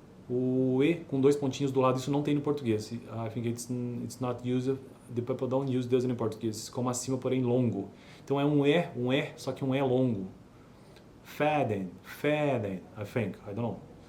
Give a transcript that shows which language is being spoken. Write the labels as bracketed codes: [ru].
[pt] O E com 2 pontinhos do lado, isso não tem no português. [en] I think it's not used, the people don't use this in português. [pt] Como acima, porém longo. Então é um E, só que um E longo. [en] Faden, I think, I don't know.